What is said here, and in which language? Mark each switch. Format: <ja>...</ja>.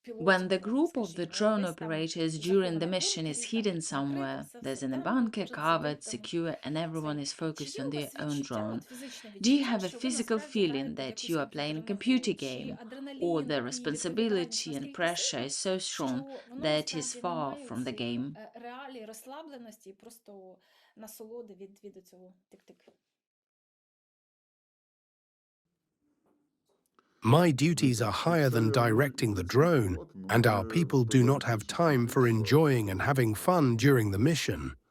<en>When the group of the drone operators during the mission is hidden somewhere, there's in a bunker, covered, secure, and everyone is focused on their own drone, do you have a physical feeling that you are playing a computer game, or the responsibility and pressure is so strong that is far from the game?</en> <uk>реалії розслабленості і просто насолоди від цього тик-тик?</uk> <en>My duties are higher than directing the drone, and our people do not have time for enjoying and having fun during the mission.</en>